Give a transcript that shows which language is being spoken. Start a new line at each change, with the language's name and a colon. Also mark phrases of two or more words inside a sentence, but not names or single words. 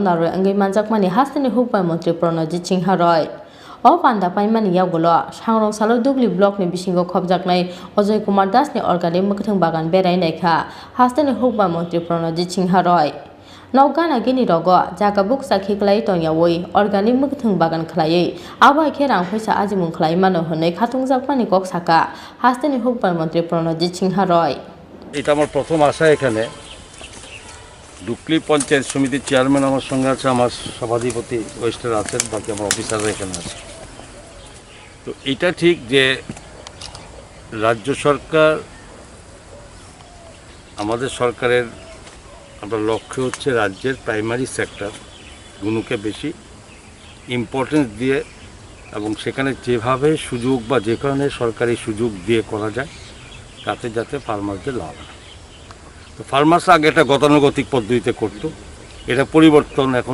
Kok Borok: नारो अंगै मानजाकमानि हास्तानि हुकबाय मन्त्रि प्रणजित सिंह रय अ पान्दा पाइमानि यावगलो सांग्रां सालो दुगली ब्लकनि बिसिंगो खबजाकनाय अजय कुमार दासनि अर्गानिक मगथों बागान बेरायनायखा हास्तानि हुकबाय मन्त्रि प्रणजित सिंह रय नौगाना गिनी रगो जागा बुक साखी खलाई तंयावै अर्गानिक मगथों बागान खलाई आबाय खेरां फैसा आजिमुं खलाई मानो हनै खाथुं जाकमानि कक साका हास्तानि हुकबाय मन्त्रि प्रणजित सिंह रय
Bangla: এটা আমার প্রথম আসা এখানে ডুকলি পঞ্চায়েত সমিতির চেয়ারম্যান আমার সঙ্গে আছে আমার সভাধিপতি ওয়েস্টার আছেন বাকি আমার অফিসাররা এখানে আছে তো এটা ঠিক যে রাজ্য সরকার আমাদের সরকারের আমরা লক্ষ্য হচ্ছে রাজ্যের
English: primary sector
Bangla: গুলোকে বেশি ইম্পর্টেন্স দিয়ে এবং সেখানে যেভাবে সুযোগ বা যেখানে সরকারি সুযোগ দিয়ে করা যায় তাতে যাতে ফার্মারদের লাভ হয় তো ফার্মার্সরা আগে একটা গতানুগতিক পদ্ধতিতে করতো এটা পরিবর্তন এখন